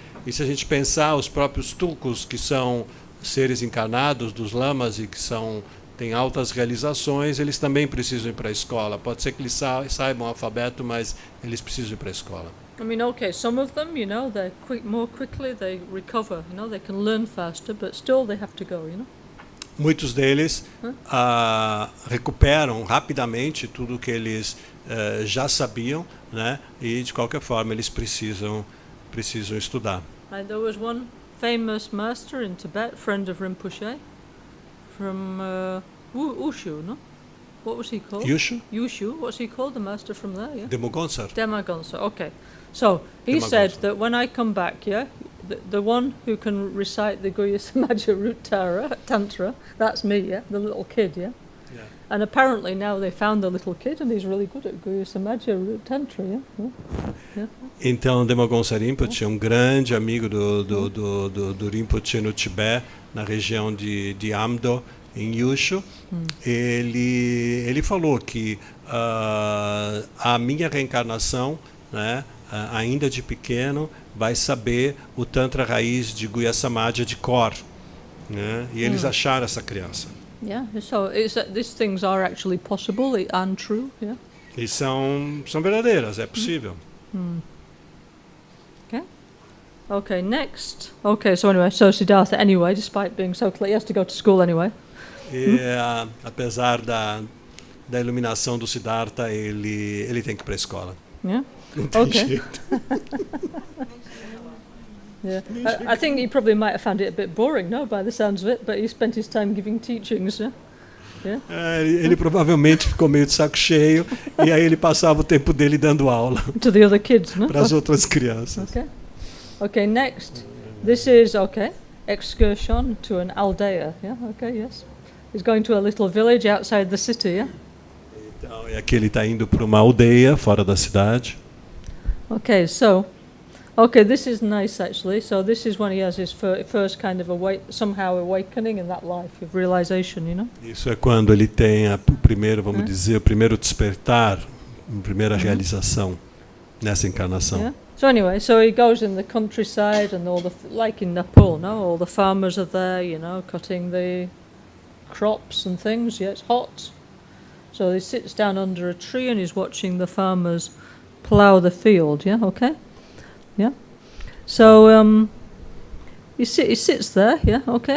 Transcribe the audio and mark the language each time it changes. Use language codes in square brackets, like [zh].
[pt] E se a gente pensar, os próprios tulkus, que são seres encarnados dos lamas e que têm altas realizações, eles também precisam ir para a escola. Pode ser que eles saibam o alfabeto, mas eles precisam ir para a escola. [en] I mean, okay, some of them, you know, they're more quickly, they recover, you know, they can learn faster, but still they have to go, you know. [pt] Muitos deles recuperam rapidamente tudo que eles já sabiam, né? E de qualquer forma eles precisam estudar. [en] And there was one famous master in Tibet, friend of Rinpoche, from Wushu, no? What was he called? Yushu? Yushu. What's he called? The master from there, yeah? Demogonsar. Demogonsar, okay. So he said that when I come back, yeah, the one who can recite the Guhya Samaja Root Tantra, that's me, yeah, the little kid, yeah? Yeah. And apparently now they found the little kid and he's really good at Guhya Samaja Root Tantra, yeah? Yeah. [pt] Então, Demogonsar Rinpoche é um grande amigo do Rinpoche no Tibete, na região de Amdo, em Yushu. Ele falou que a minha reencarnação, né, ainda de pequeno, vai saber o Tantra raiz de Guhya Samaja de cor, né? E eles acharam essa criança. [en] Yeah, so these things are actually possible and true, yeah? [pt] E são verdadeiras, é possível. [en] Okay, next. Okay, so anyway, so Siddhartha anyway, despite being so clear, he has to go to school anyway. [pt] E apesar da iluminação do Siddhartha, ele tem que ir para a escola. [en] Yeah. [pt] Não tem [en] Okay. [pt] jeito. [en] Yeah, I think he probably might have found it a bit boring, no, by the sounds of it, but he spent his time giving teachings, yeah? Yeah. [pt] Ele provavelmente ficou meio de saco cheio e aí ele passava o tempo dele dando aula [en] To the other kids, no? [pt] para as outras crianças. [en] Okay. Okay, next. This is, okay, excursion to an aldeia, yeah? Okay, yes. He's going to a little village outside the city, yeah? [pt] Então, aqui ele está indo para uma aldeia fora da cidade. [en] Okay, so, this is nice actually. So this is when he has his first kind of somehow awakening in that life of realization, you know. [pt] Isso é quando ele tem o primeiro, vamos dizer, o primeiro despertar, a primeira realização nessa encarnação. [en] Yeah. So anyway, so he goes in the countryside and all like in Nepal, no, all the farmers are there, you know, cutting the crops and things. Yeah, it's hot. So he sits down under a tree and he's watching the farmers plough the field. Yeah, okay. Yeah. So he sits there. Yeah, okay.